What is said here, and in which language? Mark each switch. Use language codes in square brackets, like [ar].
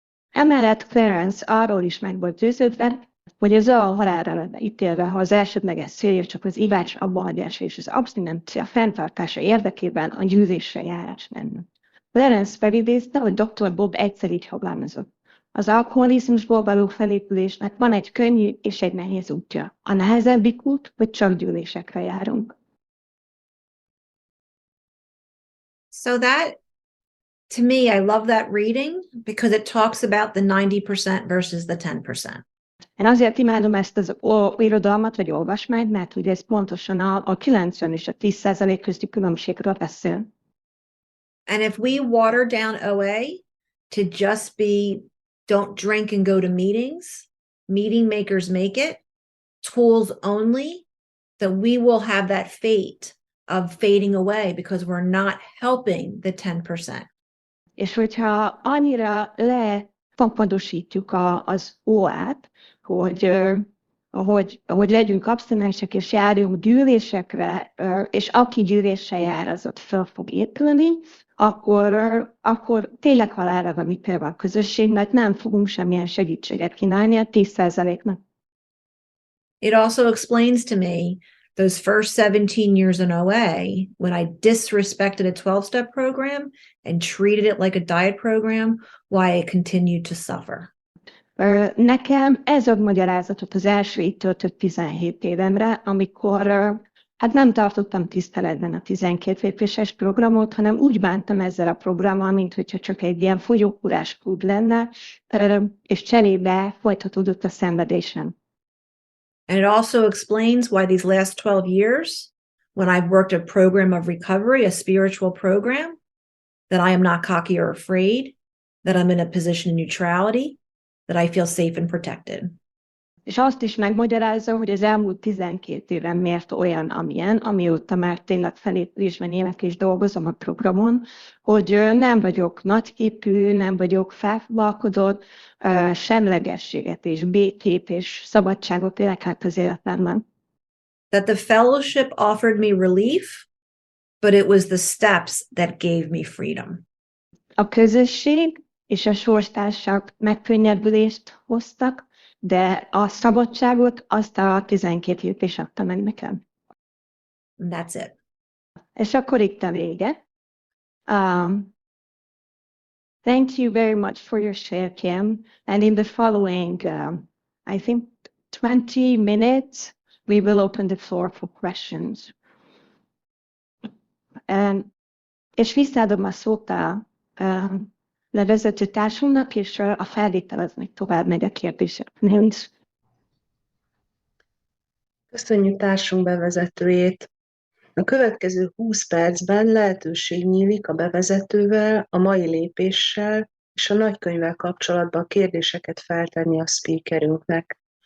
[hu] Emellett Clarence arról is meg volt győződve, hogy az a halálra lenne ítélve, ha az elsődleges célja csak az ivás abbahagyása és az abszinencia fenntartása érdekében a győzésre járás lenne. Clarence felidézte, hogy dr. Bob egyszer így fogalmazott. Az alkoholizmusból való felépülésnek van egy könnyű és egy nehéz útja. A nehezebbik út, hogy csak gyűlésekre járunk. [en] So that, to me, I love that reading because it talks about the 90% versus the 10%. [hu] Én azért imádom ezt az irodalmat, vagy olvasmányt, mert ugye ez pontosan a 90 és a 10% közti különbségről beszél. [en] And if we water down OA to just be don't drink and go to meetings, meeting makers make it, tools only, then we will have that fate of fading away because we're not helping the 10%. [hu] És hogyha annyira lepapadosítjuk az OA-t, hogy legyünk abstinensek és járjunk gyűlésekre, és aki gyűlésre jár, az ott fel fog épülni, akkor tényleg halálra van ítélve a közösség, mert nem fogunk semmilyen segítséget kínálni a 10%-nak. [en] It also explains to me those first 17 years in OA, when I disrespected a 12-step program and treated it like a diet program, why I continued to suffer. [hu] Nekem ez ad magyarázatot az első itt töltött 17 évemre, amikor hát nem tartottam tiszteletben a 12 lépéses programot, hanem úgy bántam ezzel a programmal, mint hogyha csak egy ilyen fogyókúrás klub lenne, és cserébe folytatódott a szenvedésem. [en] And it also explains why these last 12 years, when I've worked a program of recovery, a spiritual program, that I am not cocky or afraid, that I'm in a position of neutrality, that I feel safe and protected. [hu] És azt is megmagyarázza, hogy az elmúlt 12 éven miért olyan, amilyen, amióta már tényleg felépülésben élek és dolgozom a programon, hogy nem vagyok nagyképű, nem vagyok felfoglalkodott, semlegességet és békét és szabadságot élek át az életemben. [en] That the fellowship offered me relief, but it was the steps that gave me freedom. [hu] A közösség és a sorstársak megkönnyebbülést hoztak, de a szabadságot azt a 12 lépés adta meg nekem. [en] And that's it. [hu] És akkor itt a vége. [en] Thank you very much for your share, Kim. And in the following, I think 20 minutes, we will open the floor for questions. [hu] És visszaadom a szót a levezető társunknak, és a felvétel az még tovább megy a kérdéseknél. Köszönjük társunk bevezetőjét. A következő 20 percben lehetőség nyílik a bevezetővel, a mai lépéssel és a nagykönyvvel kapcsolatban kérdéseket feltenni a speakerünknek.